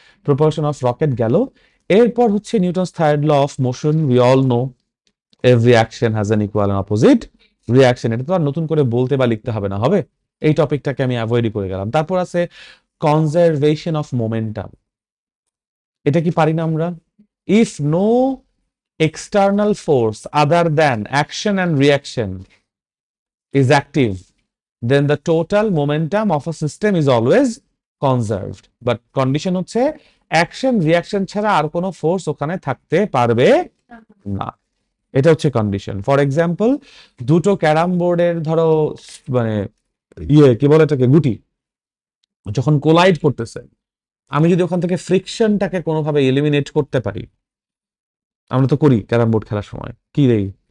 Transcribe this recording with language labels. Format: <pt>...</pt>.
<bn>Propulsion of rocket গেল। এরপর হচ্ছে</bn> <en>Newton's third law of motion. We all know every action has an equal and opposite reaction.</en> <bn>এটা তো আর নতুন করে বলতে বা লিখতে হবে না, হবে? এই টপিকটাকে আমি অ্যাভয়েডই করে গেলাম। তারপর আছে কনজারভেশন অফ মোমেন্টাম। এটা কি পারি না আমরা?</bn> <en>If no external force other than action and reaction is active, then the total momentum of a system is always conserved.</en> <bn>But condition হচ্ছে অ্যাকশন রিঅ্যাকশন ছাড়া আর কোনো ফোর্স ওখানে থাকতে পারবে না। এটা হচ্ছে কন্ডিশন।</bn> <en>for example,</en> <bn>দুটো ক্যারাম বোর্ডের ধরো মানে ইয়ে কি বলে এটাকে গুটি যখন কোলাইড করতেছে, আমি যদি ওখান থেকে ফ্রিকশনটাকে কোনোভাবে এলিমিনেট করতে পারি, আমরা তো করি ক্যারাম বোর্ড খেলার সময়, কি দেই?</bn>